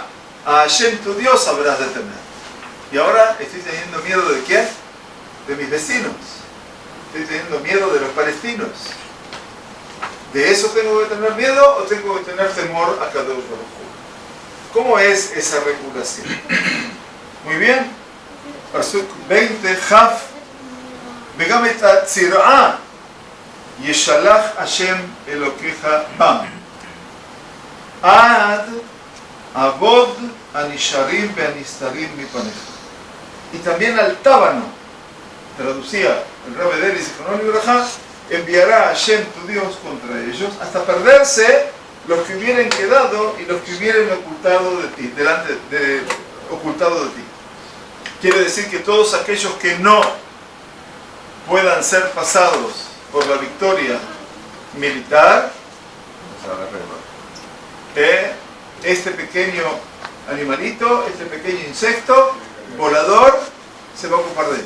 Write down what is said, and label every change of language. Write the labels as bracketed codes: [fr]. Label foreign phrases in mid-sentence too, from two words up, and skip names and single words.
[es] A Hashem tu Dios habrás de temer. Y ahora estoy teniendo miedo ¿de quién? De mis vecinos. Estoy teniendo miedo de los palestinos. ¿De eso tengo que tener miedo o tengo que tener temor a [he] הקדוש ברוך הוא? [es] ¿Cómo es esa regulación? Muy bien. [he] Pasuk 20, Jaf, וגם את הצירעה ישלח השם אלוקיך בם. עד עבוד הנשארים והנסתרים מפניך. [es] Y también al tábano, traducía el Rabbi Deli [he] זכרונו לברכה, [es] enviará a Hashem tu Dios contra ellos hasta perderse los que hubieran quedado y los que hubieran ocultado de ti, ocultado de ti. Quiere decir que todos aquellos que no puedan ser pasados por la victoria militar, este pequeño animalito, este pequeño insecto volador se va a ocupar de ellos.